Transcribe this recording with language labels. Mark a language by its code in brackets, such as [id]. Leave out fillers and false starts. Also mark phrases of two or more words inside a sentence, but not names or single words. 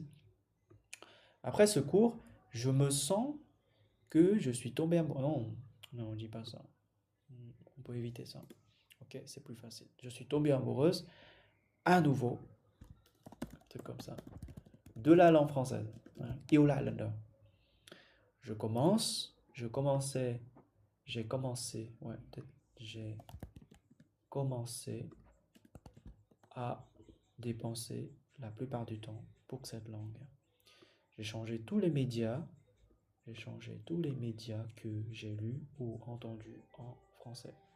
[fr] Après ce cours, je me sens que je suis tombé amoureux. Non, on ne dit pas ça. On peut éviter ça. Ok, c'est plus facile. Je suis tombée amoureuse à nouveau, truc comme ça, de la langue française. [vi] Yêu lại lần đầu. [fr] J'ai commencé à dépenser la plupart du temps pour cette langue. J'ai changé tous les médias que j'ai lus ou entendus en français.